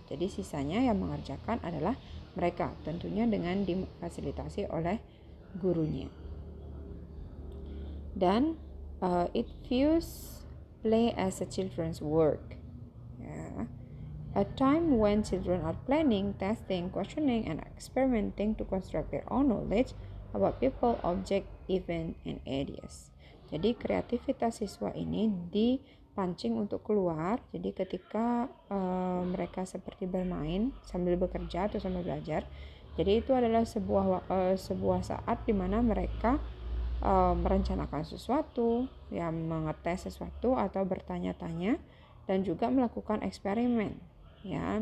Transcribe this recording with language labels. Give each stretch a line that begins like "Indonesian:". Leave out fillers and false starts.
Indonesian: Jadi sisanya yang mengerjakan adalah mereka, tentunya dengan difasilitasi oleh gurunya.
English: Dan it views play as a children's work, a time when children are planning, testing, questioning, and experimenting to construct their own knowledge about people, object, event, and ideas.
Indonesian: Jadi kreativitas siswa ini dipancing untuk keluar. Jadi ketika mereka seperti bermain sambil bekerja atau sambil belajar, jadi itu adalah sebuah saat di mana mereka merencanakan sesuatu, ya, mengetes sesuatu atau bertanya-tanya dan juga melakukan eksperimen, ya.